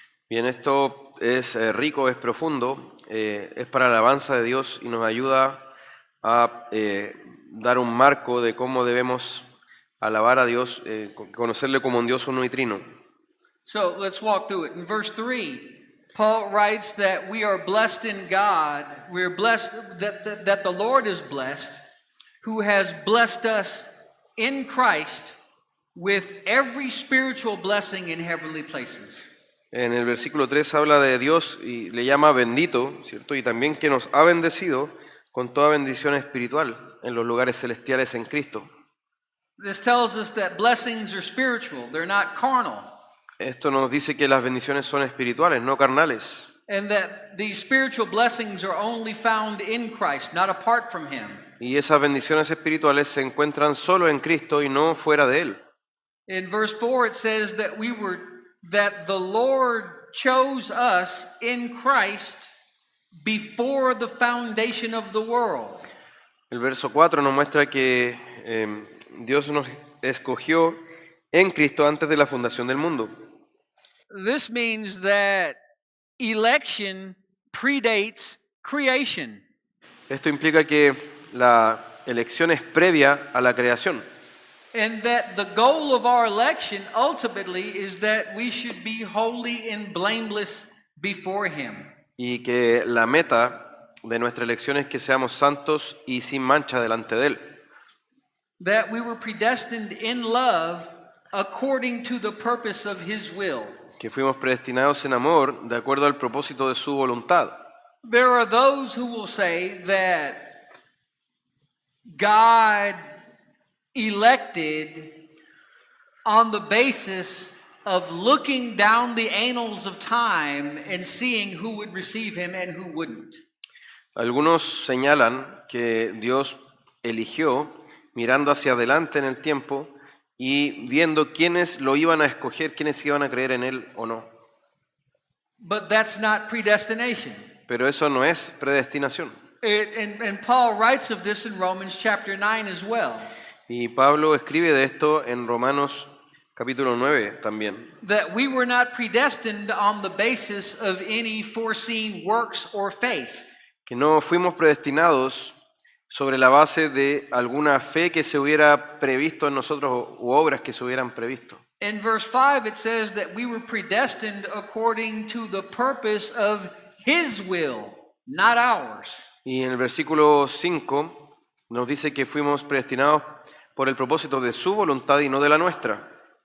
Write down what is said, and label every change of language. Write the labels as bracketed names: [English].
[Spanish] Bien, esto es rico, es profundo, es para la alabanza de Dios y nos ayuda a dar un marco de cómo debemos alabar a Dios, conocerle como un Dios uno y trino. [English] So let's walk through it. In verse 3, Paul writes that we are blessed in God. We're blessed that the Lord is blessed, who has blessed us in Christ with every spiritual blessing in heavenly places. [Spanish] En el versículo 3 habla de Dios y le llama bendito, ¿cierto? Y también que nos ha bendecido con toda bendición espiritual en los lugares celestiales en Cristo. [English] This tells us that blessings are spiritual, they're not carnal. [Spanish] Esto nos dice que las bendiciones son espirituales, no carnales. [English] And that these spiritual blessings are only found in Christ, not apart from Him. [Spanish] Y esas bendiciones espirituales se encuentran solo en Cristo y no fuera de Él. [English] In verse 4 it says that the Lord chose us in Christ before the foundation of the world. [Spanish] El verso 4 nos muestra que Dios nos escogió en Cristo antes de la fundación del mundo. [English] This means that election predates creation. [Spanish] Esto implica que la elección es previa a la creación. [English] And that the goal of our election ultimately is that we should be holy and blameless before Him. [Spanish] Y que la meta de nuestra elección es que seamos santos y sin mancha delante de Él. [English] That we were predestined in love according to the purpose of His will. [Spanish] Que fuimos predestinados en amor de acuerdo al propósito de su voluntad. [English] There are those who will say that God elected on the basis of looking down the annals of time and seeing who would receive Him and who wouldn't. [Spanish] Algunos señalan que Dios eligió mirando hacia adelante en el tiempo y viendo quiénes lo iban a escoger, quiénes iban a creer en Él o no. [English] But that's not predestination. [Spanish] Pero eso no es predestinación. [English] And Paul writes of this in Romans chapter 9 as well. [Spanish] Y Pablo escribe de esto en Romanos capítulo 9 también. [English] that we were not predestined on the basis of any foreseen works or faith, [Spanish] Que no fuimos predestinados sobre la base de alguna fe que se hubiera previsto en nosotros u obras que se hubieran previsto. [English] In verse 5, it says that we were predestined according to the purpose of His will, not ours. [Spanish] Y en el versículo 5 nos dice que fuimos predestinados por el propósito de su voluntad y no de la nuestra.